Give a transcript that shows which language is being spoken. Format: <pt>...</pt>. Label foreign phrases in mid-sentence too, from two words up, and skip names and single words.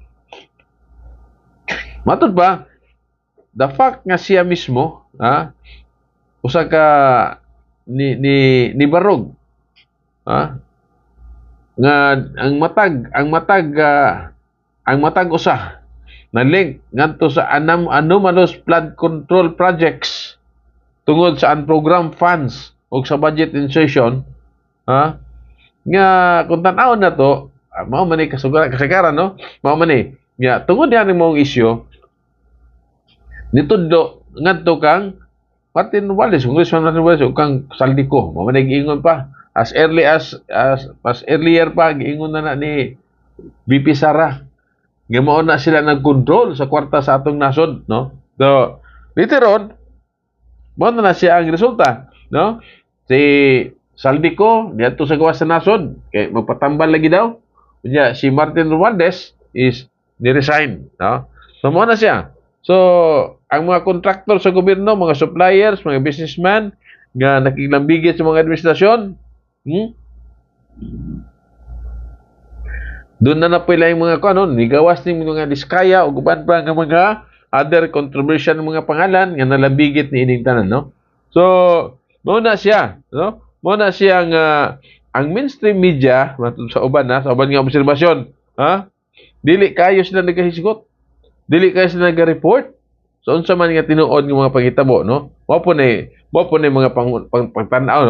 <ceb>Matud ba,</ceb> <en>the fact</en> <ceb>nga siya mismo, usa ka ni barog, nga ang matag usa na link ngadto sa</ceb> <en>anomalous flood control projects</en> <ceb>tungod sa</ceb> <en>unprogrammed funds</en> <ceb>o sa</ceb> <en>budget insertion,</en> <ceb>nga kung tan-awon na to, mao man ni kasagaran, no? Mao man ni. Nya tungod diyan mong isyu nitudlo ngadto kang Martin Romualdez, Congressman Martin Romualdez, ug kang Saldico, mao man ni giingon pa</ceb> <en>as earlier</en> <ceb>pa giingon na ni VP Sara nga mao na sila nag-control sa kwarta sa atong nasod, no? So later on mao na siya ang resulta, no? Si Saldico diadto sa gawas sa nasod kay magpatambal lagi daw. Unya si Martin Romualdez is ni-resign, no? So mao na siya. So ang mga kontraktor sa gobyerno, mga suppliers, mga businessman nga nakiglambigit sa mga administrasyon,</ceb> <tl>doon na napila yung</tl> <ceb>mga nigawas ng mga diskaya o guban pa ng mga</ceb> <en>other controversial</en> <ceb>ng mga pangalan nga nalabigit ni ining tanan, no? So mao na siya, no? Mao na siya ang</ceb> <en>mainstream media</en> <ceb>sa uban nga obserbasyon, ha? Dili kayo sila nagahisgot. Dili kayo sila nag-report. So unsa man nga tinuod ng mga panghitabo, no? Mao po ni mga pagtanaw, no?</ceb>